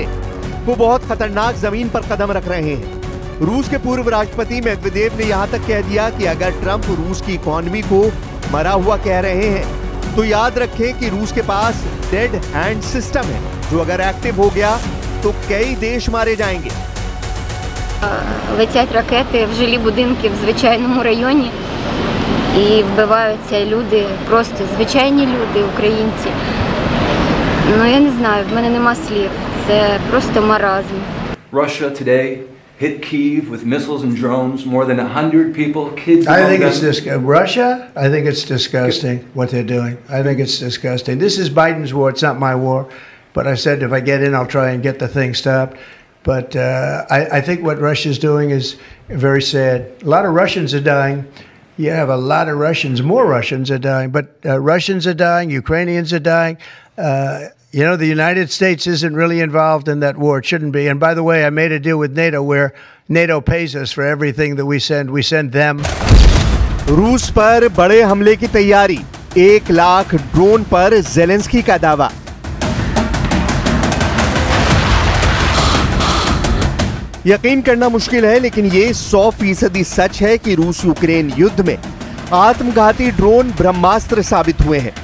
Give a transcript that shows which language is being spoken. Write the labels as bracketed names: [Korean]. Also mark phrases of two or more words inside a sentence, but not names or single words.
[Hindi] वो बहुत खतरनाक जमीन पर कदम रख रहे हैं। रूस के पूर्व राष्ट्रपति मेदवेदेव ने यहाँ तक कह दिया कि अगर ट्रंप रूस की इकोनॉमी को मरा हुआ कह रहे हैं, तो याद रखें कि रूस के पास [English] Dead Hand system [Hindi] है, जो अगर एक्टिव हो गया तो कई देश मारे जाएंगे। [Ukrainian] Летять ракети в жилі будинки в звичайному районі і вбиваються люди, просто звичайні люди, українці. Ну, я не знаю, в мене нема слів. Це просто маразм. [English] Russia today hit Kyiv with missiles and drones, more than 100 people, kids. I think it's Russia, I think it's disgusting what they're doing. I think it's disgusting. This is Biden's war, it's not my war. But I said if I get in, I'll try and get the thing stopped. But I think what Russia's doing is very sad. A lot of Russians are dying, you have a lot of Russians, more Russians are dying, but Russians are dying, Ukrainians are dying. You know, the United States isn't really involved in that war. It shouldn't be. And by the way, I made a deal with NATO where NATO pays us for everything that we send. We send them. [Hindi] रूस पर बड़े हमले की तैयारी, 1 लाख ड्रोन पर ज़ेलेंस्की का दावा। यकीन करना मुश्किल है, लेकिन ये 100% सच है कि रूस यूक्रेन युद्ध में आत्मघाती ड्रोन ब्रह्मास्त्र साबित हुए हैं।